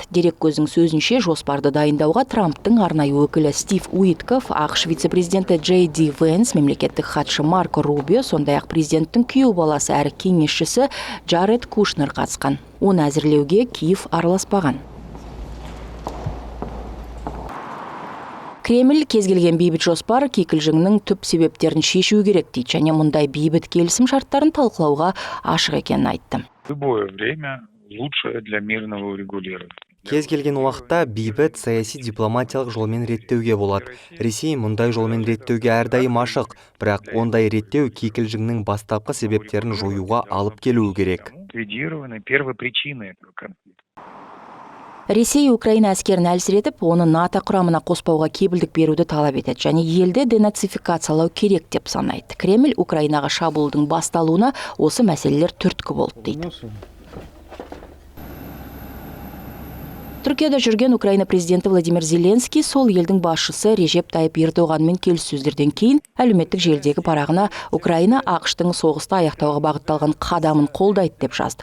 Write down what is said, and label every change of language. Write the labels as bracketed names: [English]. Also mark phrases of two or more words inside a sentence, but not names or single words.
[Kazakh] Дереккөздің сөзінше жоспарды дайындауға Трамптың арнайы өкілі Стив Уитков, ақш вице-президенті Джей Ди Венс, мемлекеттік хатшы Марко Рубио, сондай-ақ президенттің күйеу баласы әрі кеңесшісі Джаред Кушнер қатысқан. Оны әзірлеуге Киев араласпаған. Кремль кез келген бейбіт жоспар кикілжіңнің түп себептерін шешу керек дейді, және мұндай бейбіт келісім шарттарын талқылауға ашық екенін айтты. [Russian] Любое время лучше для мирного урегулирования. [Kazakh] Кез келген уақытта бейбіт саяси дипломатиялық жолмен реттеуге болады. Ресей мұндай жолмен реттеуге әрдайым ашық, бірақ ондай реттеу кикілжіңнің бастапқы себептерін жоюға алып келуі керек. [Russian] Ликвидированы первопричины этого конфликта. [Kazakh] Ресей Украина әскерін әлсіретіп, оны НАТО құрамына қоспауға кепілдік беруді талап етеді, және елді денацификациялау керек деп санайды. Кремль Украинаға шабуылдың басталуына осы мәселелер түрткі болды дейді. Түркияда жүрген Украина президенті Владимир Зеленский сол елдің басшысы Режеп Тайып Ердоғанмен келіссөздерден кейін әлеуметтік желідегі парағына Украина ақштың соғысты аяқтауға бағытталған қадамын қолдайды деп жазды.